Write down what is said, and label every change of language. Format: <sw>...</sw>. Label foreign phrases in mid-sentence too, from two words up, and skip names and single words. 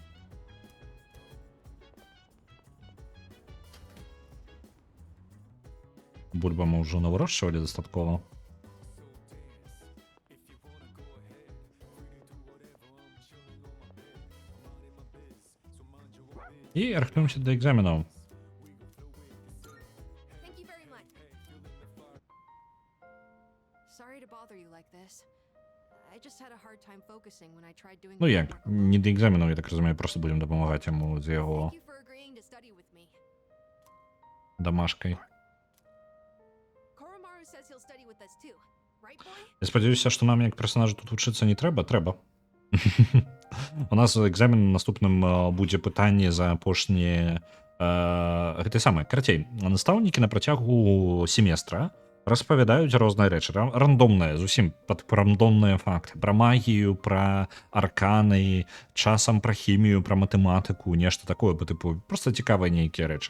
<be>Бульба мы ўжо навырощвалі дастаткова. І рыхтуемся да экзаменаў.</be> <en>Thank you very much. Sorry to bother you like this. I just had a hard time focusing when I tried doing</en> <be>Ну</be> <en>the</en> <be>як,</be> <en>homework alone.</en> <be>не да экзаменаў, я так разумею,</be> <ru>просто будем</ru> <be>дапамагаць яму з яго</be> <en>Thank you for agreeing to study with me.</en> <be>дамашкай.</be> <en>Koromaru says he'll study with us too. Right, boy?</en> <be>Я спадзяюся, што нам як персонажу тут вучыцца не трэба, трэба. У нас экзамен наступным будзе пытанне за апошнія гэтай самай, карацей, настаўнікі на працягу семестра распавядаюць розныя рэчы, рандомныя, зусім пад рандомныя факты, пра магію, пра арканы, часам пра хімію, пра матэматыку, нешта такое,</be> <ru>по тыпу просто</ru> <be>цікавыя нейкія рэчы.</be>